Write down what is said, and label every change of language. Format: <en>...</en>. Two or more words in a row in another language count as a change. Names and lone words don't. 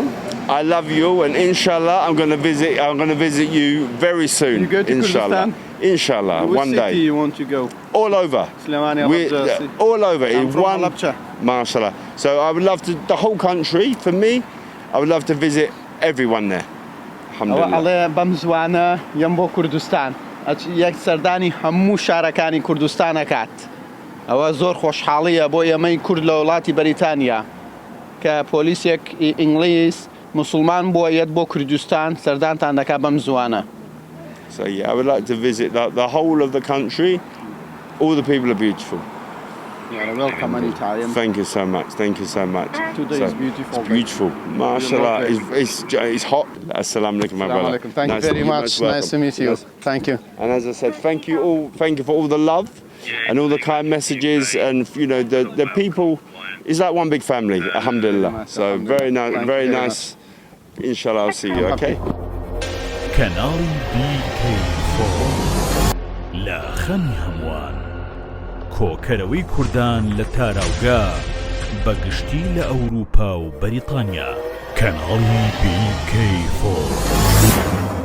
<en>I love you and inshallah I'm going to visit you very soon. You go to inshallah. Kurdistan? Inshallah, one day. Which city you want to go? All over. All over. I'm from Alabcha. MashaAllah. So I would love to, the whole country, for me, I would love to visit everyone there. Alhamdulillah.</en> <ckb>ئەڵێ بەم زوانە یەم بۆ کوردستان یەک سەردانی هەموو شارەکانی کوردستانەکات ئەوە زۆر خۆشحاڵیە بۆ ئێمەی کورد لە وڵاتی بەریتانیا کە پۆلیسێک ئینگلیز مسلمان بۆ یەت بۆ کوردستان سەردانتان دەکا بەم زوانە.</ckb> <en>So yeah, I would like to visit the whole of the country. All the people are beautiful. Yeah, welcome anytime. Thank you so much. Thank you so much. Today is beautiful. It's beautiful. MashaAllah. It's hot.</en> <ar>السلام عليكم,</ar> <en>my brother. Thank you very much. Nice to meet you. Thank you. And as I said, thank you all. Thank you for all the love and all the kind messages. And you know, the people is like one big family. Alhamdulillah. So very nice. Very nice. Inshallah, I'll see you. Okay.</en> <ckb>کەناڵی بیکەیفۆڕ لە خەمی هەمووان کۆکەرەوەی کوردان لە تاراوگا بەگشتی لە ئەوروپا و بەریتانیا کەناڵی بیکەیفۆڕ</ckb>